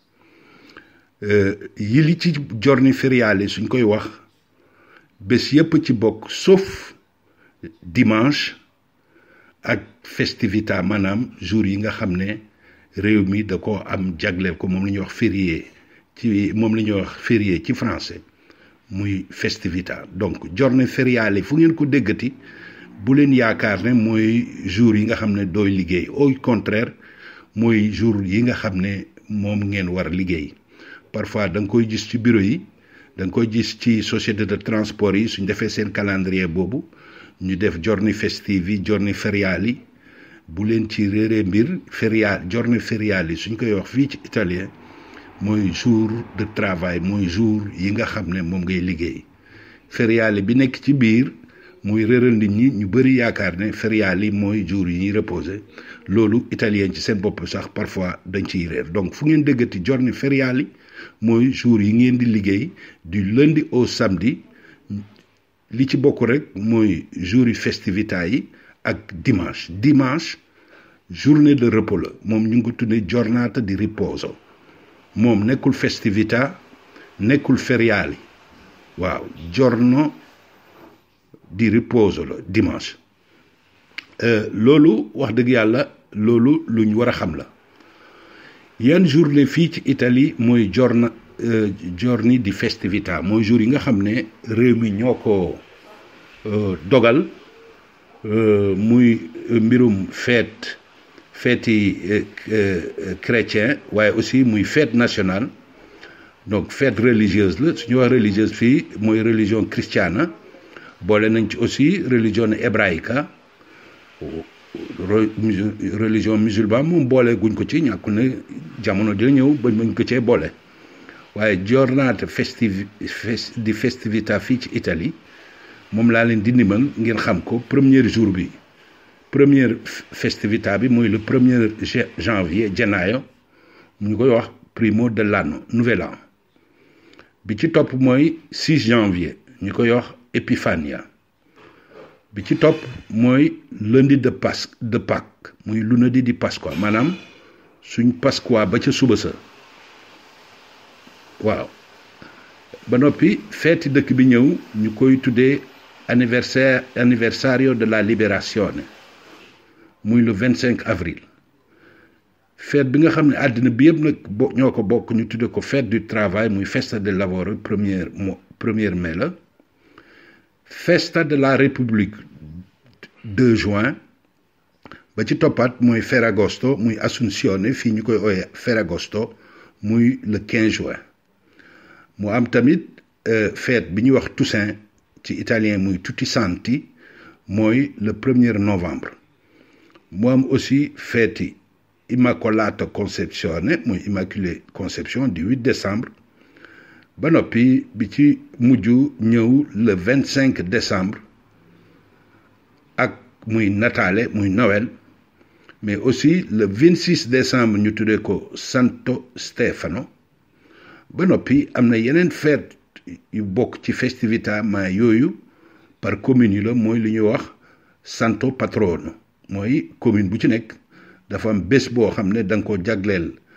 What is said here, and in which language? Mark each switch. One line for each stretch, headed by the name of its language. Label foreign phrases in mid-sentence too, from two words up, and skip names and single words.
Wolof: yi li ci
Italian: giorni feriali
Wolof: suñ koy wax bés yépp ci bokk
French: sauf dimanche
Wolof: ak festività maanaam jour yi nga xam ne réew mi da ko am jagleel ko moom la ñuy wax férié ci moom la ñuy wax férié ci français muy festività donc
Italian: giorni feriali
Wolof: fu ngeen ko déggati bu leen yaakaar ne mooy jour yi nga xam ne dooy liggéey
French: au contraire
Wolof: mooy jour yi nga xam ne moom ngeen war liggéey parfois da nga koy gis ci bureau yi da nga koy gis ci
French: société de transport
Wolof: yi suñ defee seen calendrier boobu ñu def
Italian: giorni festivi giorni feriali
Wolof: bu leen ci réeree mbir
Italian: giorni feriali
Wolof: suñ koy wax fii ci italien mooy
French: jour de travail
Wolof: mooy jour yi nga xam ne moom ngay liggéey feriali bi nekk ci biir muy réeral nit ñi ñu bëri yaakaar ne feriali mooy jour yi ñuy reposer loolu italien ci seen bopp sax parfois dañ ciy réer donc fu ngeen déggati
Italian: giorni feriali
Wolof: mooy jour yi ngeen di liggéey
French: du lundi au samedi
Wolof: li ci bokk rek mooy jour yi festività yi ak
French: dimanche journée de repos
Wolof: la moom ñu ngi ko tuddee
Italian: giornata di riposo
Wolof: moom nekkul festività nekkul feriali waaw
Italian: giorno di riposo
Wolof: la dimanche loolu wax dëgg yàlla loolu luñ war a xam la yan journée fii ci Italie mooy
Italian: giorni di festività
Wolof: mooy jour yi nga xam ne réew mi ñoo ko dogal muy mbirum
French: fêti chrétien
Wolof: waaye aussi muy
French: fête nationale donc fête religieuse
Wolof: la su ñu wax religieuse fii mooy religion christiana boole nañ ci aussi
Italian: religione ebraica
French: religion musulmane
Wolof: moom boole guñ ko ci ñàkkul ne jamono dina ñëw bañ mañ ko cee boole waaye giornata
Italian: di festività
Wolof: fii ci Italie moom laa leen di ndimal ngeen xam ko
French: premier jour
Wolof: bi première festività bi mooy
French: le 1er janvier
Wolof: gennaio ñu koy wax
Italian: primo dell'anno
French: nouvel an
Wolof: bi ci topp mooy 6 janvier ñu koy wax Epifania bi ci topp mooy
French: lundi de Pâques
Wolof: muy
Italian: lunedì di Pasqua
Wolof: maanaam suñ Pasqua ba ca suba sa waaw ba noppi feeti dëkk bi ñëw ñu koy tuddee
Italian: anniversario della liberazione
Wolof: muy
French: le 25 avril fête
Wolof: bi nga xam ne àddina bi yëpp nag ñoo ko bokk ñu tudde ko
French: fête du travail
Wolof: muy
Italian: festa del lavoro
French: premier mai
Wolof: la
Italian: festa della
French: République 2 juin
Wolof: ba ci toppaat mooy Ferragosto muy Assunzione fii ñu koy ooyee Ferragosto muy
French: le 15 juin
Wolof: mu am tamit fête bi ñuy wax Toussaint ci italien muy
Italian: Tutti Santi
Wolof: mooy
French: le 1er novembre
Wolof: mu am
French: aussi fête
Wolof: Immacolata Concezione muy
French: Immaculée Conception du 8 décembre
Wolof: ba noppi bi ci mujj ñëw
French: le 25 décembre
Wolof: ak muy Natale muy Noël
French: mais aussi le 26 décembre
Wolof: ñu tuddee ko Santo Stefano ba noppi am na yeneen fête yu bokk ci festività ma yooyu
French: par commune
Wolof: yi la mooy li ñuy wax
Italian: Santo Patrono
Wolof: mooy commune bu ci nekk dafa am bés boo xam ne da nga ko jagleel